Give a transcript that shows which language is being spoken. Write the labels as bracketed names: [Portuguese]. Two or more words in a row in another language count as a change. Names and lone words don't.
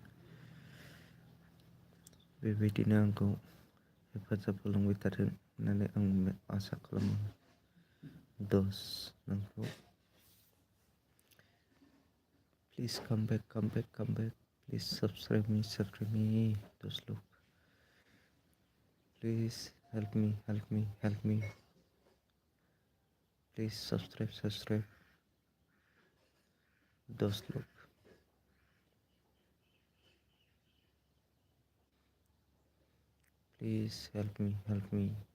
[Bodo] बेबायदिनो आंखौ हेफाजाब होलांबाय थाथों होननानै आं आसा खालामो। दस नोंखौ [English] प्लिज come back, come back, come back. Please subscribe me, those लोग। Please help me, help me, help me. Please subscribe, those लोग। Please help me, help me.